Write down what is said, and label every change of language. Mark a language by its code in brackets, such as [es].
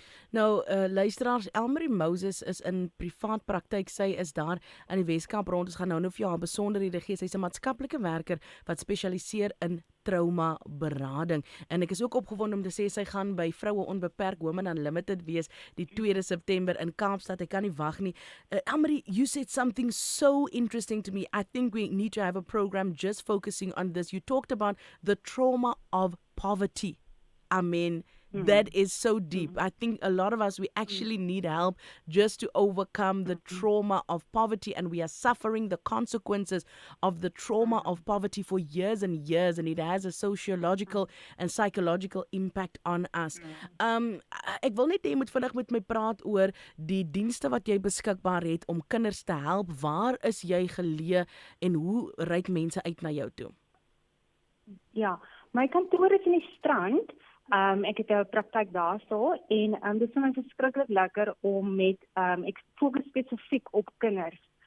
[af] Nou, luisteraars, Elmaree Moses is in privaat praktyk. Sy is daar in die Weskaap rond. Ons gaan nou vir jou haar besonderhede gee. Sy's 'n maatskaplike werker wat spesialiseer in trauma berading. En ek is ook opgewonde om te sê sy gaan by Vroue Onbeperk Women Unlimited wees die 2 September in Kaapstad. Ek kan nie wag nie. [en] Elmaree, you said something so interesting to me. I think we need to have a program just focusing on this. You talked about the trauma of poverty. I mean, That is so deep. I think a lot of us, we actually need help just to overcome the trauma of poverty, and we are suffering the consequences of the trauma of poverty for years and years, and it has a sociological and psychological impact on us. [af] Ek wil net hê jy moet vinnig met my praat oor die dienste wat jy beskikbaar het om kinders te help. Waar is jy geleë en hoe reik mense uit na jou toe? Ja, my kantoor is in die Strand. Ek het 'n praktyk daarso en dit is vir my verskriklik lekker om met ek fokus spesifiek op kinders.